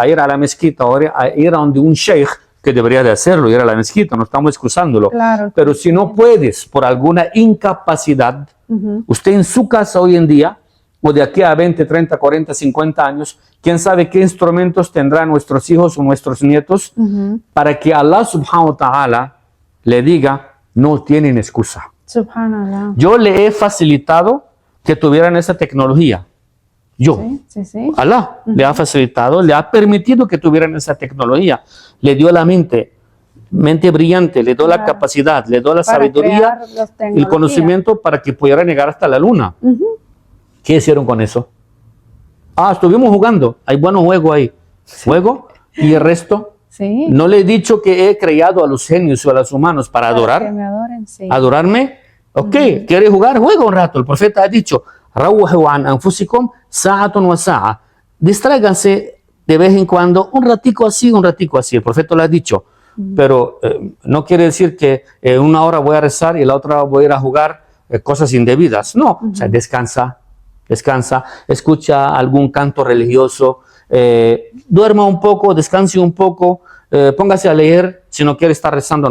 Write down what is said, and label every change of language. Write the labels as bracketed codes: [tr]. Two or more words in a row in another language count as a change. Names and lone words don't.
[es] ir a la mezquita o a ir a donde un sheikh, que debería de hacerlo, ir a la mezquita, no estamos excusándolo, pero si no puedes por alguna incapacidad, usted en su casa hoy en día, o de aquí a 20, 30, 40, 50 años, quién sabe qué instrumentos tendrán nuestros hijos o nuestros nietos para que Allah [ar] سبحانه وتعالى [es] le diga, no tienen excusa. Subhanallah. Yo le he facilitado que tuvieran esa tecnología. Yo. Allah le ha facilitado, le ha permitido que tuvieran esa tecnología. Le dio la mente brillante, le dio la capacidad, le dio la sabiduría, el conocimiento para que pudieran llegar hasta la luna. ¿Qué hicieron con eso? Estuvimos jugando. Hay buenos juegos ahí. Juego y el resto. No le he dicho que he creado a los genios o a los humanos para adorar. Que me adoren, ¿Adorarme? Ok. ¿Quiere jugar? Juega un rato. El profeta ha dicho, [ar] روحوا عن أنفسكم ساعة وساعة. [es] Distráiganse de vez en cuando, un ratico así, un ratico así. El profeta lo ha dicho. Pero no quiere decir que una hora voy a rezar y la otra voy a ir a jugar cosas indebidas. No. O sea, descansa, escucha algún canto religioso, duerma un poco, descanse un poco, póngase a leer si no quiere estar rezando.